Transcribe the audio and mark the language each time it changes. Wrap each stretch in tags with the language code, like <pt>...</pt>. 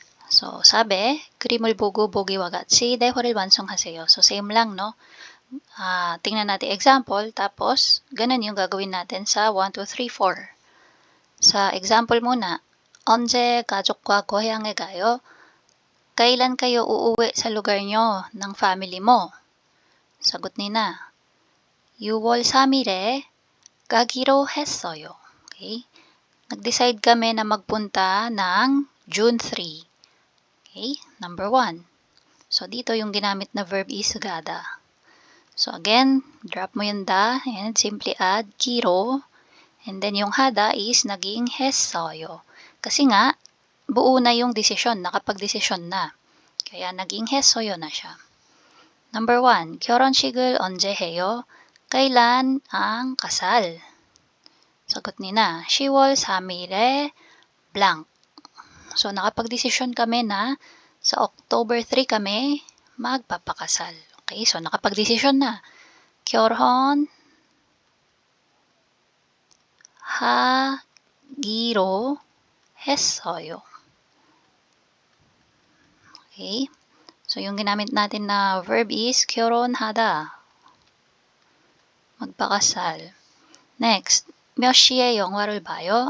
<tl>So, sabi,</tl> <ko>그림을 보고 보기와 같이 대화를 완성하세요.</ko> <tl>So, same lang, no? Tingnan natin example, tapos ganun yung gagawin natin sa 1, 2, 3, 4. Sa example muna,</tl> <ko>언제 가족과 고향에 가요?</ko> <tl>Kailan kayo uuwi sa lugar nyo ng family mo? Sagot ni na,</tl> <ko>6월 3일에 가기로 했어요.</ko> <tl>Okay? Nag-decide kami na magpunta ng June 3. Okay? Number 1. So, dito yung ginamit na verb is gada. So, again, drop mo yung da and simply add giro. And then yung hada is naging 했어요. Kasi nga, buo na yung desisyon, nakapag-desisyon na. Kaya naging 했어요 na siya.</tl> <ko>Number 1, 결혼식을 언제 해요?</ko> <tl>Kailan ang kasal? Sagot ni na,</tl> <ko>10월 3일에</ko> <tl>blank. So, nakapag-desisyon kami na sa October 3 kami magpapakasal. Okay, so nakapag-desisyon na.</tl> <ko>결혼 하기로 했어요.</ko> <tl>Okay, so yung ginamit natin na verb is 결혼하다. magpakasal.</tl> <ko>Next, 몇 시에 영화를 봐요?</ko>